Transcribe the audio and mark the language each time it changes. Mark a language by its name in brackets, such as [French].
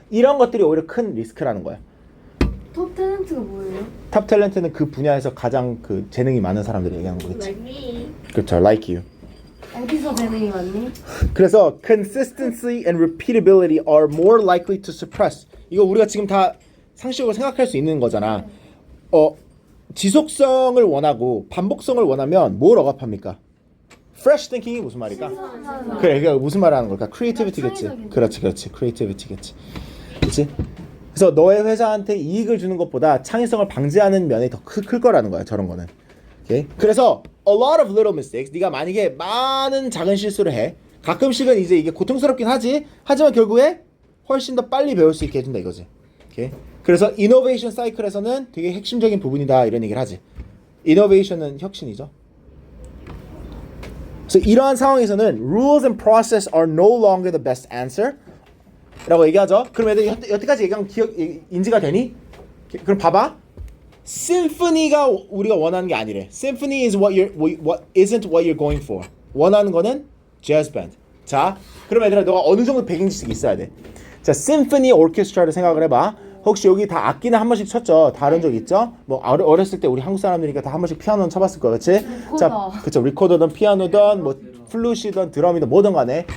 [Korean] 이런 것들이 오히려 큰 리스크라는 거야. 톱 탤런트가 뭐예요? 탑 탤런트는 그 분야에서 가장 그 재능이 많은 사람들이 얘기하는 거겠지. [English] Like me. [Korean] 그렇죠. [English] Like you. [Korean] 어디서 재능이 많니? 그래서 [English] consistency and repeatability are more likely to suppress. [Korean] 이거 우리가 지금 다 상식적으로 생각할 수 있는 거잖아. 지속성을 원하고 반복성을 원하면 뭘 억압합니까? Fresh thinking이 무슨 말일까? 그래, 그러니까 무슨 말 하는 걸까? creativity겠지. 그렇지. creativity겠지. 그렇지? 그래서 너의 회사한테 이익을 주는 것보다 창의성을 방지하는 면이 더 클 거라는 거야. 저런 거는. 오케이? 그래서 [English] a lot of little mistakes. [Korean] 네가 만약에 많은 작은 실수를 해. 가끔씩은 이제 이게 고통스럽긴 하지. 하지만 결국에 훨씬 더 빨리 배울 수 있게 해준다 이거지. 오케이? 그래서 이노베이션 사이클에서는 되게 핵심적인 부분이다 이런 얘기를 하지. 이노베이션은 혁신이죠. 그래서 이러한 상황에서는 [English] rules and process are no longer the best answer [Korean] 라고 얘기하죠. 그럼 애들 여태까지 얘기한 인지가 되니? 그럼 봐봐. 심포니가 우리가 원하는 게 아니래. [English] Symphony is isn't what you're going for. [Korean] 원하는 거는 jazz band. 자, 그럼 얘들아 너가 어느 정도 배경 지식이 있어야 돼. 자, 심포니 오케스트라를 생각을 해봐. 혹시 여기 다 악기는 한 번씩 쳤죠? 다른 적 있죠? 뭐 어렸을 때 우리 한국 사람들이니까 다 한 번씩 피아노는 쳐봤을 거야, 그렇지? 자, 그렇죠. 리코더든 피아노든 뭐 플룻이든 드럼이든 뭐든 간에.